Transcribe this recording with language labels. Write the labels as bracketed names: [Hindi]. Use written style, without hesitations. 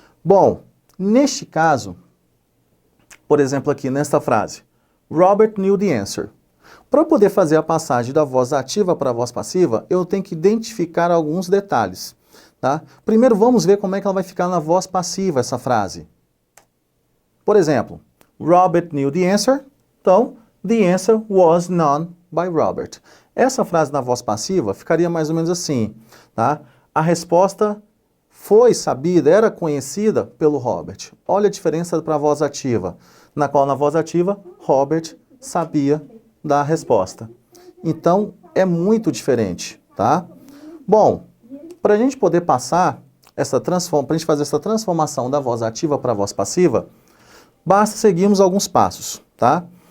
[Portuguese] Bom, neste caso, por exemplo aqui nesta frase, [English] Robert knew the answer. [Portuguese] Para eu poder fazer a passagem da voz ativa para a voz passiva, eu tenho que identificar alguns detalhes, tá? Primeiro vamos ver como é que ela vai ficar na voz passiva essa frase. Por exemplo, [English] Robert knew the answer, [Portuguese] então, [English] the answer was known by Robert. [Portuguese] Essa frase na voz passiva ficaria mais ou menos assim, tá? A resposta foi sabida, era conhecida pelo Robert. Olha a diferença para a voz ativa, na qual na voz ativa, Robert sabia da resposta. Então, é muito diferente, tá? Bom, para a gente poder passar para a gente fazer essa transformação da voz ativa para a voz passiva, basta seguirmos alguns passos, tá?